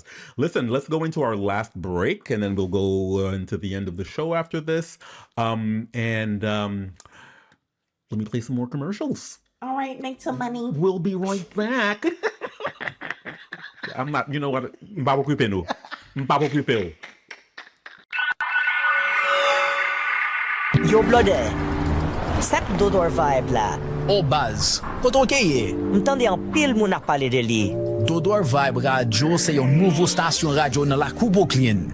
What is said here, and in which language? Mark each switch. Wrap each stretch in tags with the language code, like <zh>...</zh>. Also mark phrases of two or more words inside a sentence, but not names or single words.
<en>Listen, let's go into our last break and then we'll go into the end of the show after this. Let me play some more commercials. All right, make some money. We'll be right back. I'm not, you know what?</en> <ht>Yo blode, sak Dodor Vibe la. O baz, koto keye? M'tande an pil moun a pale de li. Dodor Vibe Radio se yon nouvo stasyon radio nan la Koubo Clean.</ht>